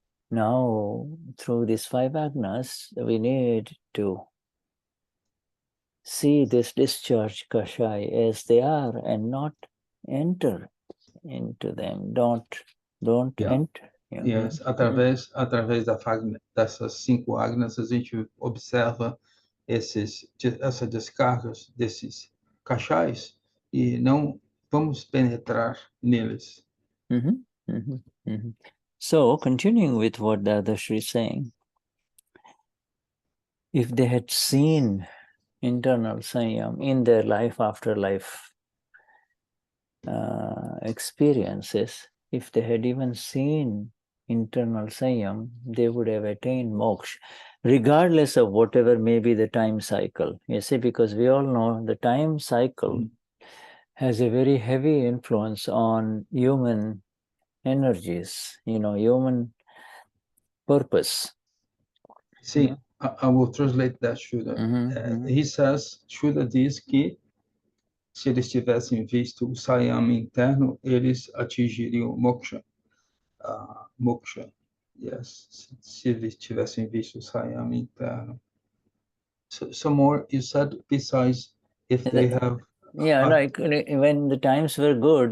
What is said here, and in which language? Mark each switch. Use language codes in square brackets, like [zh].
[en] Now, through these 5 agnas, we need to see this discharge kashai as they are and not enter into them. Don't enter. [pt] Yes, através dessas 5 agnas, a gente observa essas descargas desses kashais e não vamos penetrar neles. [en] So, continuing with what Dadashri is saying, if they had seen internal Saiyam in their life after life experiences, if they had even seen internal Saiyam, they would have attained moksha, regardless of whatever may be the time cycle. You see, because we all know the time cycle has a very heavy influence on human energies, human purpose. See, I will translate that, Shuddha. He says, [pt] Shuddha diz que se eles tivessem visto o Saiyam interno, eles atingiriam moksha. [en] Moksha, yes. [pt] Se eles tivessem visto o Saiyam interno. [en] So more, you said, besides if they have... like when the times were good,